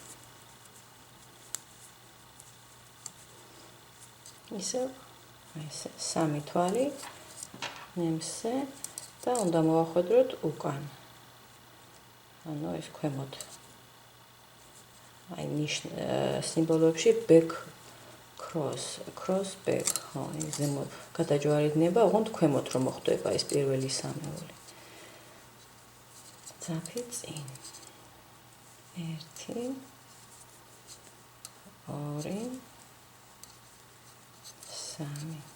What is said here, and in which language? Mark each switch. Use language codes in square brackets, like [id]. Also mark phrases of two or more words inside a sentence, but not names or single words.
[ka] ისე 3 თვალი ნემსზე და უნდა მოვახვედროთ უკან. ანუ ეს ქვემოთ. აი სიმბოლოებში [en] back cross back, [ka] ხო, ზემოთ გადაჯვარედინება, ოღონდ ქვემოთ რომ მოხდება ეს პირველი 3-ეული. ძაფი წინ. 1, 2 3.